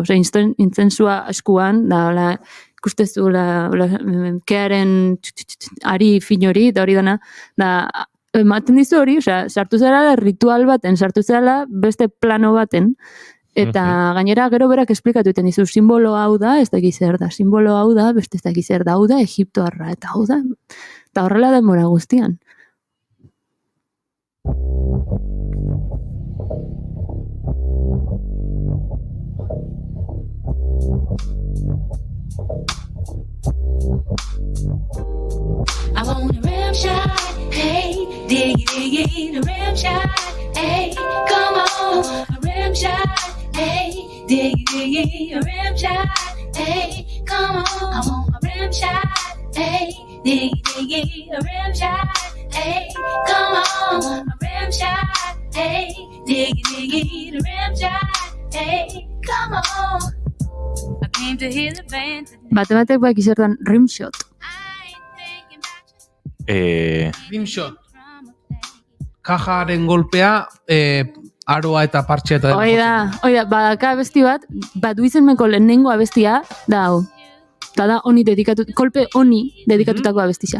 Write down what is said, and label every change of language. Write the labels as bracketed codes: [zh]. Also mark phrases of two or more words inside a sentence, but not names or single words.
[eu] Inzentsua askuan, da, ikustezu, kearen ari finori, da hori dana, da, ematen dizu hori, sartu zera ritual baten, sartu zera beste plano baten, eta gainera gero berak esplikatu iten dizu, simbolo hau da, ez dakiz zer da, simbolo hau da, beste ez dakiz zer da, hau da, Egiptoarra, eta hau da, eta horrela denbora guztian. [en] I want a rim shot, hey, diggy, a rim shot, hey, come on, a rim shot, hey, diggy, a rim shot, hey, come on, I want a rim shot, hey, diggy, a rim shot, hey, come on, a rim shot, hey, diggy, a rim shot, hey, come on. I came to hear the band. [eu] Batek bak izertan rimshot. Rimshot. Kajaren golpea, aroa eta partxea eta... Oida, badaka abesti bat, badu izenmeko lehenengo abestia, da hau. Eta da, kolpe honi dedikatutako abestia.